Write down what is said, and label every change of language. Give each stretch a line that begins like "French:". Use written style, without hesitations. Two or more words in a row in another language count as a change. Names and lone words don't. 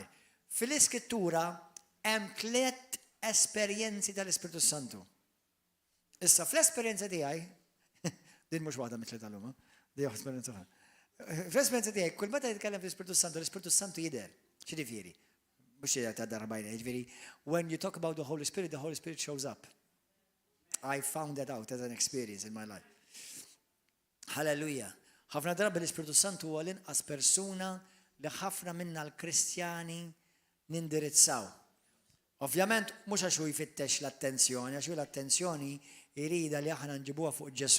Maltese: Fil-Iskrittura hemm 3 esperjenzi tal-Ispiritu Santu. Issa, fl-esperjenza tiegħi, din mhux waħda mit-tliet tal-lum, di esperjenza oħra. Fl-esperjenza tiegħi, kull meta jitkellem fl-Ispiritu Santu, l-Ispiritu Santu jidher. X'jiġifieri? Mhux jidher ta' darbajna, jiġifieri,
English: when you talk about the Holy Spirit shows up. I found that out as an experience in my life. Hallelujah.
Maltese: Ħafna drabi l-Ispiritu Santu huwa l-inqas persuna li ħafna minna l-Kristjani nindirizzaw. Ovvjament, mhux għax hu jfittex l-attenzjoni, għax hu l-attenzjoni jrida li aħna nġibuha fuq Ġesu.